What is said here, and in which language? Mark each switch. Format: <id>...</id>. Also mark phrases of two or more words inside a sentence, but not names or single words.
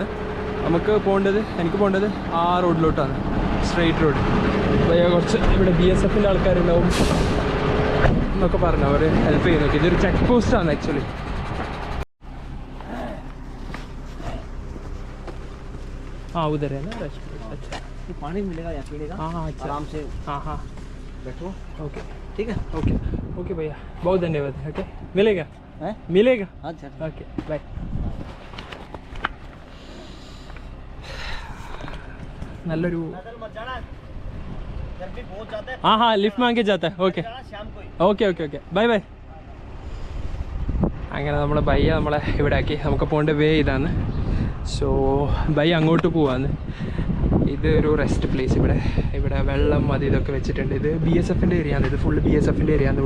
<ml>നമുക്ക് പോകേണ്ടത്, എനിക്ക് പോകേണ്ടത് ആ റോഡിലോട്ടാണ്,</ml> <en>straight road.</en> <ml>പയ്യെ കുറച്ച് ഇവിടെ BSFൻ്റെ ആൾക്കാരുണ്ടാവും എന്നൊക്കെ പറഞ്ഞു, അവർ ഹെൽപ്പ് ചെയ്ത് നോക്കി. ഇതൊരു ചെക്ക് പോസ്റ്റാണ് ആക്ച്വലി.</ml> <hi>हाँ उधर है ना रेस्टोरेंट. अच्छा ये पानी मिलेगा यहाँ पीने का, हाँ हाँ अच्छा आराम से हाँ हाँ बैठो, ओके ठीक है।</hi> <en>okay okay</en> <hi>भैया बहुत धन्यवाद. ओके मिलेगा हैं? मिलेगा अच्छा</hi> <en>okay bye. നല്ലൊരു</en> <hi>मत जाना, गर्मी बहुत ज्यादा है, हाँ हाँ लिफ्ट मांगे जाता है. ओके जाना शाम को ही।</hi> <en>okay okay okay bye bye.</en> <ml>അങ്ങനെ നമ്മൾ ബയ്യ നമ്മളെ ഇവിടെ ആക്കി. നമുക്ക് പോകേണ്ട വേ ഇതാണ്. സോ ബയ്യ അങ്ങോട്ട് പോവാന്ന്. ഇത് ഒരു</ml> <en>rest place.</en> <ml>ഇവിടെ വെള്ളം അത് ഇതൊക്കെ വെച്ചിട്ടുണ്ട്. ഇത് BSFൻ്റെ ഏരിയ ആണ്. ഇത് ഫുള്ള് BSFൻ്റെ ഏരിയ ആണ്.</ml>